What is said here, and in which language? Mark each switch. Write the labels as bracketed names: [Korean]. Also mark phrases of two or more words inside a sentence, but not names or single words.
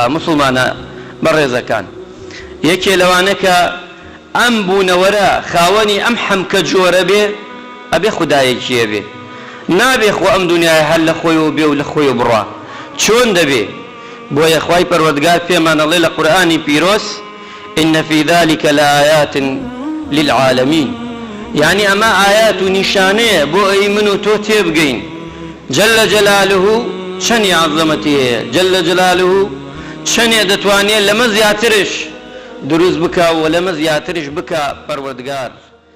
[Central Kurdish] مسلمانە بەڕێزەکان، یەکێ لەوانە کە ئەم بوونەوەرە خاوەنی ئەم حەمکە جۆرە بێ ئەبێ خودایەکیە بێ، نابێ خۆ ئەم دنیای هەر لە خۆیەوە بێ و لە خۆیەوە بڕوا. چۆن دەبێ؟ بۆیە خوای پەروەردگار پێمان ئەڵێ لە قورئانی پیرۆز [Arabic] إن في ذلك لآيات للعالمين، [Central Kurdish] يعني ئەمە ئايات و نیشانەیە بۆ ئەی من و تۆ تێبگەین. [Arabic] جل جلاله [Central Kurdish] چەندی عەزەمەتی هەیە، [Arabic] جل جلاله [Central Kurdish] چەندێ دەتوانێت لەمە زیاترش دروست بکە و لەمە زیاترش بکە پەروەردگار.